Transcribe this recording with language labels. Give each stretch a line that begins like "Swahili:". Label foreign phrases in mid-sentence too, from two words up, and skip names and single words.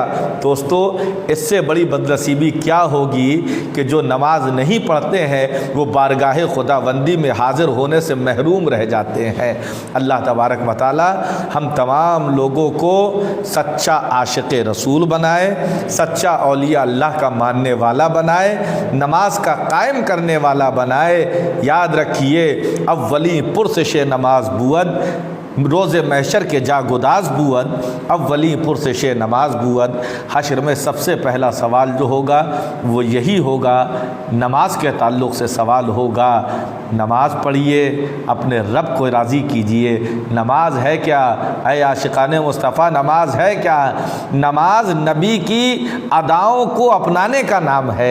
Urdu: دوستو، اس سے بڑی بدنصیبی کیا ہوگی کہ جو نماز نہیں پڑھتے ہیں وہ بارگاہ خداوندی میں حاضر ہونے سے محروم رہ جاتے ہیں۔ اللہ تبارک و تعالی ہم تمام لوگوں کو سچا عاشق رسول بنائے، سچا اولیاء اللہ کا ماننے والا بنائے، نماز کا قائم کرنے والا بنائے۔ یاد رکھیے،
Persian: اولی پرسش نماز بود، روز محشر کے جا گداز بود، اولی پرسش نماز بود۔
Urdu: حشر میں سب سے پہلا سوال جو ہوگا وہ یہی ہوگا، نماز کے تعلق سے سوال ہوگا۔ نماز پڑھیے، اپنے رب کو راضی کیجئے۔ نماز ہے کیا؟ اے عاشقان مصطفیٰ، نماز ہے کیا؟ نماز نبی کی اداؤں کو اپنانے کا نام ہے۔